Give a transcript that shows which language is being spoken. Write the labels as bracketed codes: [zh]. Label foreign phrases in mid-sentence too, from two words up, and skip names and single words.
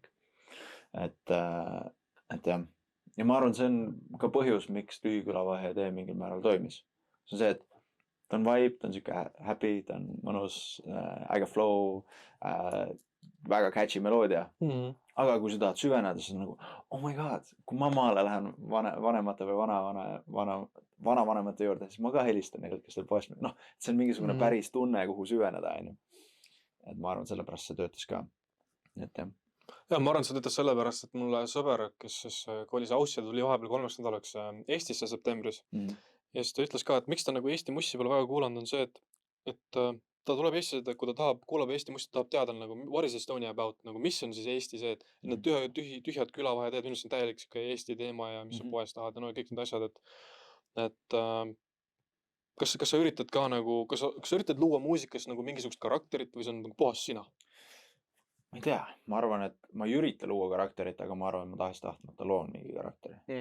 [et] Et jah. Ja ma arvan, see on ka põhjus, miks Tühikülavahe tee mingil määral toimis. See on see, et ta on vibe, ta on siuke happy, ta on mõnus, äge flow, väga catchy meloodia. Aga kui sa tahad süveneda, siis on nagu, [en] oh my god, [et] kui ma maale lähen vanemate või vanavanemate juurde, siis ma ka helistan neile, kes teil poest. No, see on mingisugune päris tunne, kuhu süveneda. Et ma arvan, sellepärast see töötas ka. Et jah. Ja, ma arvan, see töötas sellepärast, et mulle sõber, kes kolis Aussi ja tuli vahepeal 3 nädalaks Eestisse septembris. Ja siis ta ütles ka, et miks ta nagu Eesti mussi pole väga kuulanud, on see, et ta tuleb Eestisse, kui ta kuulab Eesti mussi, tahab teada nagu, [en] what is Estonia about, [et] nagu mis on siis Eesti see, et need tühjad külavaheteed, minust on täielik Eesti teema ja mis sa poes tahad ja no kõik need asjad, et kas sa üritad ka nagu, kas sa üritad luua muusikas nagu mingisugust karakterit või see on nagu puhas sina? Ma ei tea, ma arvan, et ma ei ürita luua karakterit, aga ma arvan, et ma tahtmata loon mingi karakteri.